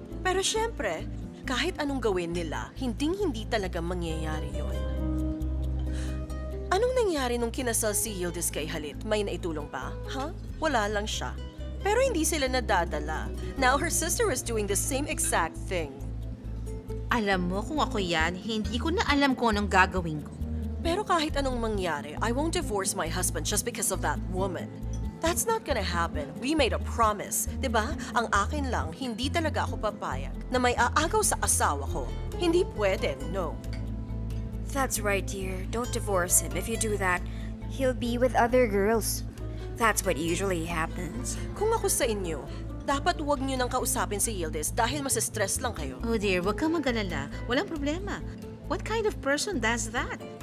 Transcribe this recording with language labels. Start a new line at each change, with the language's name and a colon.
Filipino: Pero syempre, kahit anong gawin nila, hinding-hindi talaga mangyayari yon. Anong nangyari nung kinasal si Yildiz kay Halit? May naitulong pa? Huh? Wala lang siya. Pero hindi sila nadadala.
English: Now her sister is doing the same exact thing.
Filipino: Alam mo, kung ako yan, hindi ko na alam kung anong gagawin ko. Pero kahit anong mangyari,
English: I won't divorce my husband just because of that woman. That's not gonna happen. We made a promise. Diba?
Filipino: Ang akin lang, hindi talaga ako papayag na may aagaw sa asawa ko. Hindi pwede, no.
English: That's right, dear. Don't divorce him. If you do that, He'll be with other girls. that's what usually happens.
Filipino: Kung ako sa inyo, dapat huwag niyo nang kausapin si Yildiz dahil masistress lang kayo. Oh dear, wag kang mag-alala. Walang problema.
English: What kind of person does that?